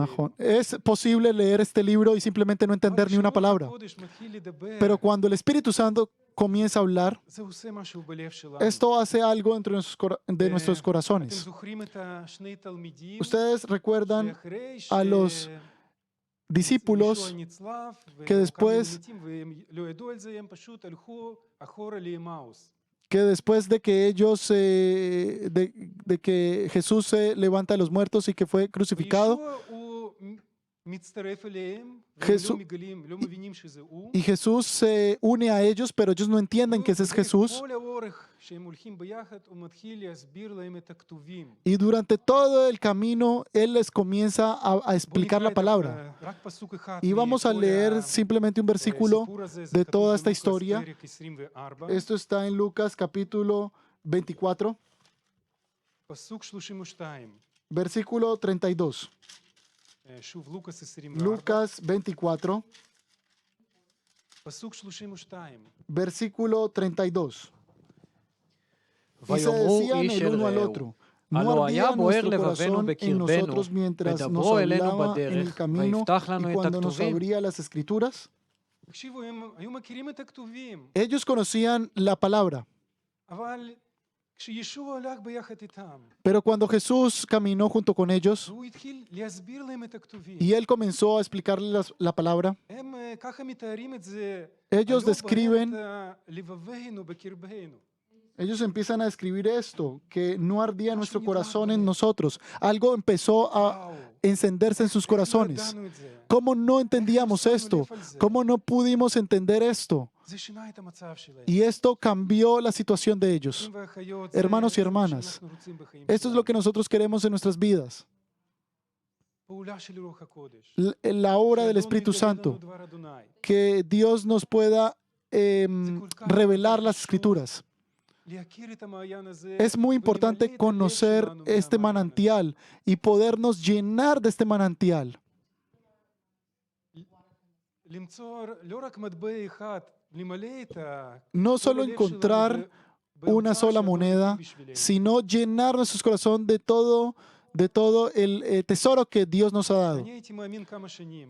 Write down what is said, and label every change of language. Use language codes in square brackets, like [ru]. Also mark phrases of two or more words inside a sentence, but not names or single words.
[he] Najón. [es] Es posible leer este libro y simplemente no entender ni una palabra. [he] כשרוח הקודש מתחיל לדבר, [es] Pero cuando el Espíritu Santo comienza a hablar, [he] זה עושה משהו בלב שלנו. [es] esto hace algo entre de nuestros [he] אתם [es] corazones. [he] זוכרים את שני תלמידים [es] Ustedes recuerdan [he] שאחרי [es] a los discípulos [he] ישוע נצלב, [es] que [he] והוא [es] después- [he] קם ממתים, והם לא ידעו על זה, הם פשוט הלכו אחורה לאמאוס. [es] que después de que ellos, de que Jesús se levanta de los muertos y que fue crucificado, [he] וישוע הוא מצטרף אליהם, והם חיסו- לא מגלים, לא מבינים שזה הוא. [es] y Jesús se une a ellos, pero ellos no entienden que ese es Jesús. [he] כל האורך שהם הולכים ביחד, הוא מתחיל להסביר להם את הכתובים. [es] Y durante todo el camino, Él les comienza a explicar la palabra. [he] רק פסוק אחד [es] Y vamos a [he] מכל [es] leer simplemente un versículo. [he] הסיפור הזה, זה [es] de [he] כתוב [es] toda esta [he] בלוקאס [es] historia. [he] פרק 24. [es] Esto está en Lucas capítulo 24. [he] פסוק 32, [es] Versículo 32. [he] שוב לוקאס 24, [es] Lucas 24, [he] פסוק 32. [es] versículo 32. Y se [he] ויאמרו [es] decían [he] איש [es] el [he] אל [es] uno al [he] רעהו, [es] otro, [he] הלא [es] no [he] היה [es] ardía [he] בוער [es] nuestro [he] לבבנו [es] corazón en [he] בקרבנו, [es] nosotros mientras nos [he] ודברו אלינו [es] hablaba en el [he] בדרך, [es] camino [he] ויפתח [es] y [he] לנו את [es] cuando nos [he] הכתובים. [es] abría las escrituras. [he] תקשיבו, הם היו מכירים את הכתובים, [es] Ellos conocían la palabra, [he] אבל כשישוע הלך ביחד איתם, [es] pero cuando Jesús caminó junto con ellos [he] והוא התחיל להסביר להם את הכתובים, [es] y él comenzó a explicarles la palabra, [he] הם ככה מתארים את זה, [es] ellos [he] "הלא [es] describen, [he] בוערת לבבנו בקרבנו". [es] ellos empiezan a describir esto, que no ardía nuestro corazón en nosotros. Algo empezó a [he] וואו, [es] encenderse en sus [he] איך לא [es] corazones. [he] ידענו את זה? [es] ¿Cómo no entendíamos esto? ¿Cómo no pudimos entender esto? [he] זה שינה את המצב שלהם. [es] Y esto cambió la situación de ellos. [he] אחים ואחיות, זה- [es] Hermanos y [he] זה מה [es] hermanas, [he] שאנחנו רוצים בחיים [es] Esto es [he] שלנו. [es] lo que nosotros queremos en nuestras vidas. [he] פעולה של רוח הקודש. [es] La obra del [he] שאדון [es] Espíritu [he] יגלה לנו [es] Santo. [he] דבר אדוני. [es] Que Dios nos pueda revelar las escrituras. [he] להכיר את המעיין הזה, [es] Es muy [he] ולמלא [es] importante [he] את הלב [es] conocer [he] שלנו [es] este [he] מהמעיין הזה. [es] manantial y podernos llenar de este manantial. [he] למצוא לא רק מטבע אחד, למלא את [es] No [he] כל [es] solo [he] הלב [es] encontrar [he] שלנו [es] una [he] באוצר [es] sola [he] שאדון [es] moneda, [he] הביא בשבילנו. [es] sino llenar nuestros corazones de todo el tesoro que Dios nos ha dado. [he] אני הייתי מאמין כמה שנים.